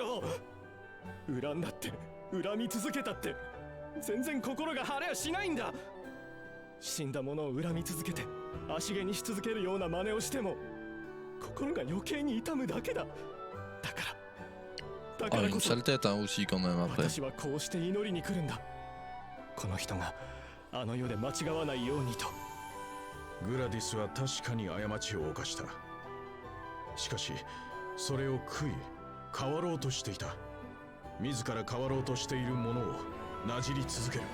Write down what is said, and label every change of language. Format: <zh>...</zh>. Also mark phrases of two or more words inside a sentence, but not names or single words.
<ja>恨んだって恨み続けたって全然心が晴れやしないんだ。死んだ者を恨み続けて足毛にし続けるような真似をしても心が余計に痛むだけだ。だからこそ</ja> <fr>une sale tête hein, aussi quand même après.</fr> <ja>私はこうして祈りに来るんだ。この人があの世で間違わないようにと。グラディスは確かに過ちを犯した。しかしそれを悔い変わろうとしていた。自ら変わろうとしているものをなじり続ける。</ja>